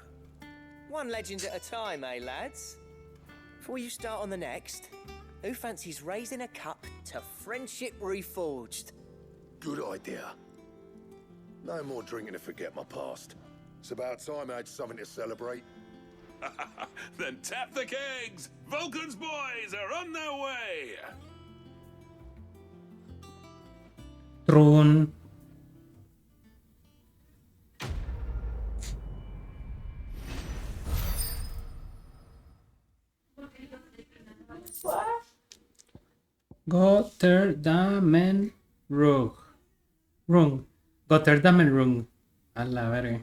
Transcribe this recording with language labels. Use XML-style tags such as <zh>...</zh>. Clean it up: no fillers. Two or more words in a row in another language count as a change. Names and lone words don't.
<en>One legend at a time, eh, lads? Before you start on the next, who fancies raising a cup to friendship reforged? Good idea. No more drinking to forget my past. It's about time I had something to celebrate. Then tap the kegs! Vulcan's boys are on their way! Trun. Gotterdamen Rung.</en> <es>Gotterdamen Rung. A la verga.</es>